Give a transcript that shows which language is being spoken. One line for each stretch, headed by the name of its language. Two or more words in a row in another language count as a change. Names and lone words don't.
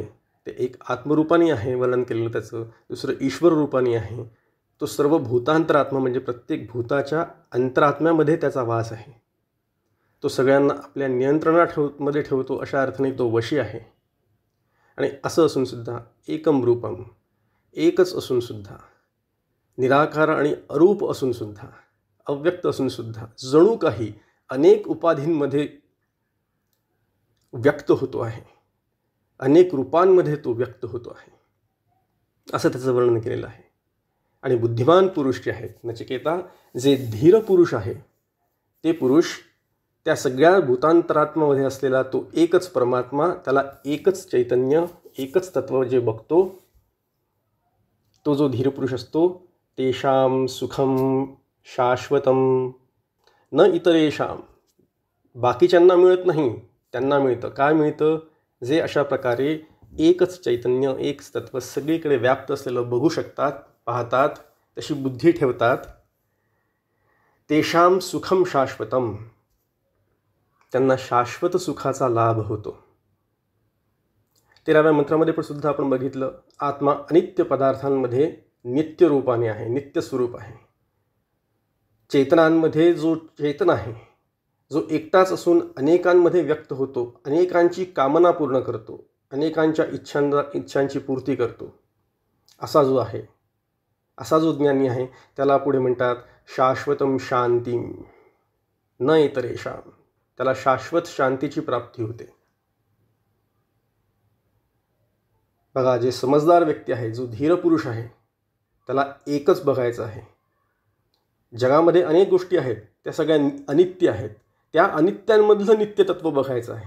Marathi: ते एक आत्मरूपाने आहे वर्णन केलेलं त्याचं, दुसरं ईश्वर रूपाने आहे। तो सर्व भूतांतरात्मा म्हणजे प्रत्येक भूताच्या अंतरात्म्यामध्ये त्याचा वास आहे। तो सगळ्यांना आपल्या नियंत्रणामध्ये ठेवतो, अशा अर्थाने तो वशी आहे। आणि असं असून सुद्धा
Sanskrit: एकम रूपम,
Marathi: एकच असून सुद्धा, निराकार आणि अरूप असून सुद्धा, अव्यक्त असून सुद्धा, जणू काही अनेक उपाधींमध्ये व्यक्त होतो आहे, अनेक रूपांमध्ये तो व्यक्त होतो आहे, असं त्याचं वर्णन केलेलं आहे। आणि बुद्धिमान पुरुष जे आहेत नचिकेता, जे धीर पुरुष आहे, ते पुरुष त्या सगळ्या भूतांतरात्मामध्ये असलेला तो एकच परमात्मा, त्याला एकच चैतन्य, एकच तत्व जे बघतो, तो जो धीर पुरुष असतो,
Sanskrit: तेषां सुखम शाश्वतम न इतरेषां,
Marathi: बाकीच्यांना मिळत नाही, त्यांना मिळतं। काय मिळतं? जे अशा प्रकारे एकच चैतन्य, एकच तत्व सगळीकडे व्याप्त असलेलं बघू शकतात, पाहतात, तशी बुद्धी ठेवतात,
Sanskrit: तेषां सुखम शाश्वतम,
Marathi: त्यांना शाश्वत सुखाचा लाभ होतो। 13व्या मंत्रामध्ये पण सुद्धा आपण बघितलं, आत्मा अनित्य पदार्थांमध्ये नित्य रूपाने आहे, नित्य स्वरूप आहे। चेतनांमध्ये जो चेतन आहे, जो एकटाच असून अनेकांमध्ये व्यक्त होतो, अनेकांची कामना पूर्ण करतो, अनेकांच्या इच्छांची पूर्ती करतो, असा जो आहे, असा जो ज्ञानी आहे, त्याला पुढे म्हणतात
Sanskrit: शाश्वतम शांतीम न इतरेषां,
Marathi: त्याला शाश्वत शांतीची प्राप्ती होते। बघा, जे समजदार व्यक्ती आहे, जो धीर पुरुष आहे, त्याला एकच बघायचं आहे। जगामध्ये अनेक गोष्टी आहेत, त्या सगळ्या अनित्य आहेत, त्या अनित्यांमधलं नित्यतत्व बघायचं आहे।